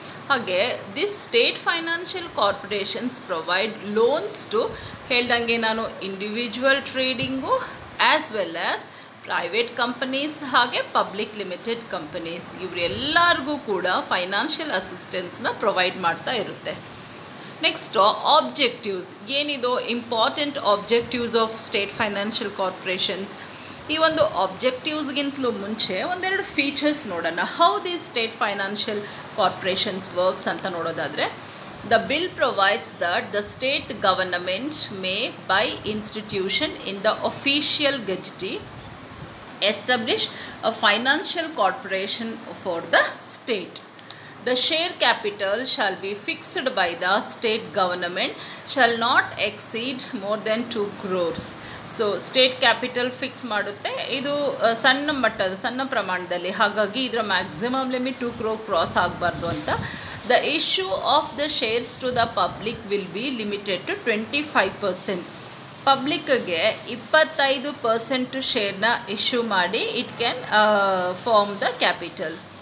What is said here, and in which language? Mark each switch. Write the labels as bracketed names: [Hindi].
[English] ಹಾಗೆ this state financial corporations provide loans to, [Kannada] ಹೇಳ್ದಂಗೆ ನಾನು, [English] individual trading as well as private companies ಹಾಗೆ public limited companies, [Kannada] ಇವರೆಲ್ಲರಿಗೂ ಕೂಡ [English] Financial ಅಸಿಸ್ಟೆನ್ಸ್ನ provide ಮಾಡ್ತಾ ಇರುತ್ತೆ. Next objectives. ಏನಿದು important objectives of state financial corporations? [Kannada] ಈ ಒಂದು ಆಬ್ಜೆಕ್ಟಿವ್ಸ್ಗಿಂತಲೂ ಮುಂಚೆ ಒಂದೆರಡು ಫೀಚರ್ಸ್ ನೋಡೋಣ. [English] how these state financial corporations works [Kannada] ಅಂತ ನೋಡೋದಾದರೆ, [English] the bill provides that the state government may, by institution in the official gazette, establish a financial corporation for the state. The share capital shall be fixed by the state government, shall not exceed more than 2 crores. So state capital fix ಮಾಡುತ್ತೆ. [Kannada] ಇದು ಸಣ್ಣ ಪ್ರಮಾಣದಲ್ಲಿ, ಹಾಗಾಗಿ ಇದರ maximum limit 2 crore cross ಆಗಬಾರ್ದು ಅಂತ. [English] The issue of the shares to the public will be limited to 25%. ಪಬ್ಲಿಕ್ಗೆ 25% ಶೇರ್ನ issue ಮಾಡಿ it can form the capital.